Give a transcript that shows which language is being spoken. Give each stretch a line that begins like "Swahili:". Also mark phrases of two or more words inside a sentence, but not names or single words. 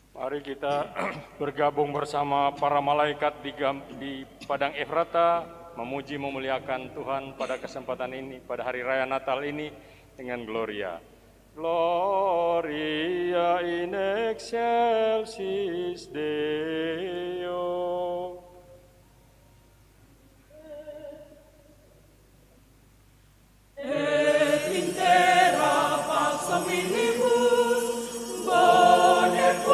Indonesian: Mari kita bergabung bersama para malaikat di Padang Efrata, memuji memuliakan Tuhan pada kesempatan ini, pada hari raya Natal ini dengan Gloria.
Latin: Gloria in excelsis Deo. Et in terra pax omnibus bone